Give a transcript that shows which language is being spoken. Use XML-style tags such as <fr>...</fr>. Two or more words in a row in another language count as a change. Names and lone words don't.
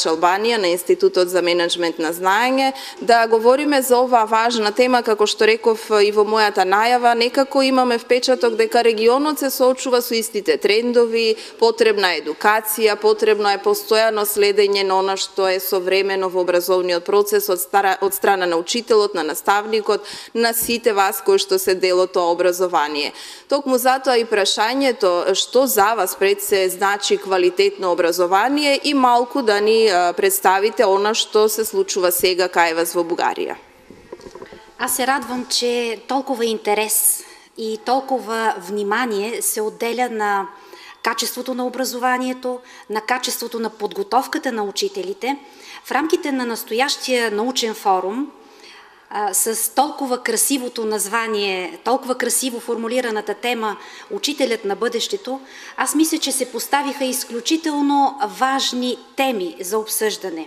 <mk>Албанија, на Институтот за менеджмент на знаење, да говориме за оваа важна тема, како што реков и во мојата најава, некако имаме впечаток дека регионот се соочува со истите трендови, потребна е едукација, потребно е постојано следење на она што е современо во образовниот процес од страна на учителот, на наставникот, на сите вас кои што се дел од тоа образование. Токму затоа и прашањето што за вас пред се значи квалитетно образование и малку да ни представите она што се случува сега кај вас во Бугарија.</mk> <bg>Аз се радвам, че толкова интерес и толкова внимание се отделя на качеството на образованието, на качеството на подготовката на учителите в рамките на настоящия научен форум, с толкова красивото название, толкова красиво формулираната тема "Учителят на бъдещето", аз мисля, че се поставиха изключително важни теми за обсъждане.</bg>